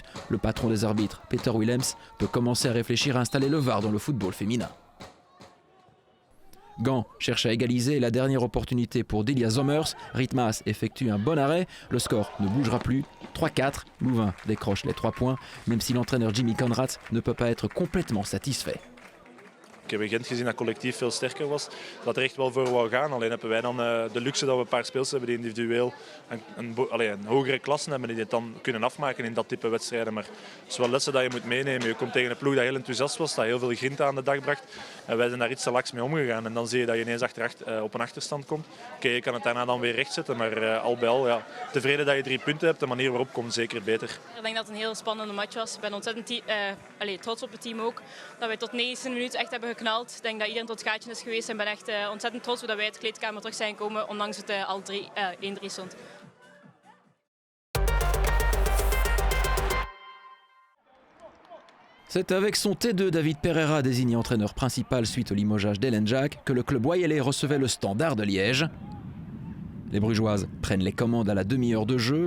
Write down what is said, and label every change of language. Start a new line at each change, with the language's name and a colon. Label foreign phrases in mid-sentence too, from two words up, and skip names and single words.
French: Le patron des arbitres, Peter Willems, peut commencer à réfléchir à installer le VAR dans le football féminin. Gand cherche à égaliser et la dernière opportunité pour Delia Zommers. Ritmas effectue un bon arrêt. Le score ne bougera plus. 3-4. Louvain décroche les 3 points, même si l'entraîneur Jimmy Conrad ne peut pas être complètement satisfait.
Dutch: Ik heb in Gent gezien dat collectief veel sterker was, dat er echt wel voor wou gaan. Alleen hebben wij dan de luxe dat we een paar speels hebben die individueel een hogere klasse hebben die het dan kunnen afmaken in dat type wedstrijden. Maar het is wel lessen dat je moet meenemen. Je komt tegen een ploeg dat heel enthousiast was, dat heel veel grinta aan de dag bracht. En wij zijn daar iets te laks mee omgegaan. En dan zie je dat je ineens op een achterstand komt. Oké, je kan het daarna dan weer rechtzetten, maar al bij al ja, tevreden dat je 3 punten hebt. De manier waarop komt zeker beter. Ik denk dat het een heel spannende match was. Ik ben ontzettend trots op het team ook. Dat wij tot 90 minuten echt hebben geknald. Ik denk dat iedereen tot het gaatje is geweest en ben echt ontzettend trots dat wij uit de kleedkamer terug zijn gekomen, ondanks het al 1-3 stond.
French: C'est avec son T2 David Pereira désigné entraîneur principal suite au limogeage d'Ellen Jack que le club wallais recevait le Standard de Liège. Les Brugeoises prennent les commandes à la demi-heure de jeu.